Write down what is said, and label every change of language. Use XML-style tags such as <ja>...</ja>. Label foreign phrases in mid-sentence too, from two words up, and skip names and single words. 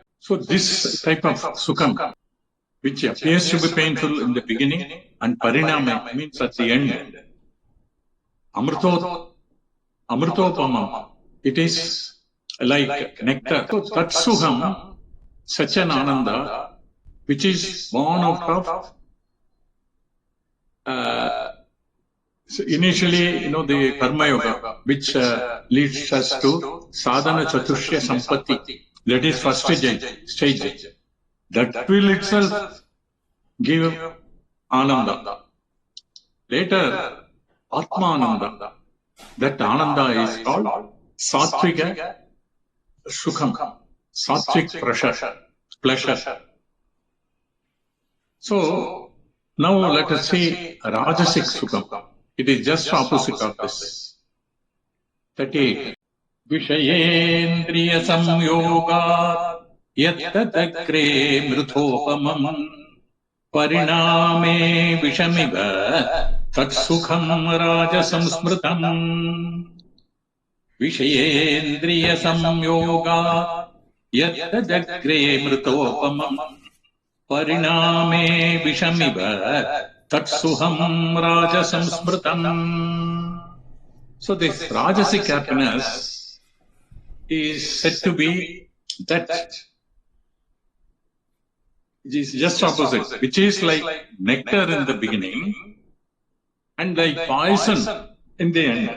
<en>So this type of sukham, which appears to be painful in the beginning, and parinama means at the end, amrutopamam, it is like nectar. So that sukham, such an ananda, which is born out of so initially, the karma yoga, which leads us to</en> <sa>sadhana chatushya sampatti.</sa> <en>That is first stage. That will itself give ananda. Later,</en> <sa>atma ananda.</sa> <en>That ananda is called</en> <sa>sattvika sukham,</sa> <en>sattvik pleasure. So now let us see rajasic sukham. It is just opposite of this. 38.</en> <sa>Vishayendriya samyoga yattadakre mruthopamam pariname vishamiva tatsukham rajasamsmritam. Vishayendriya samyoga yattadakre mruthopamam pariname vishamiva tatsuham rajasamsmritam.</sa> <en>So this rajasic happiness is said to be that it is just opposite, which is like nectar in the beginning and like poison in the end.</en>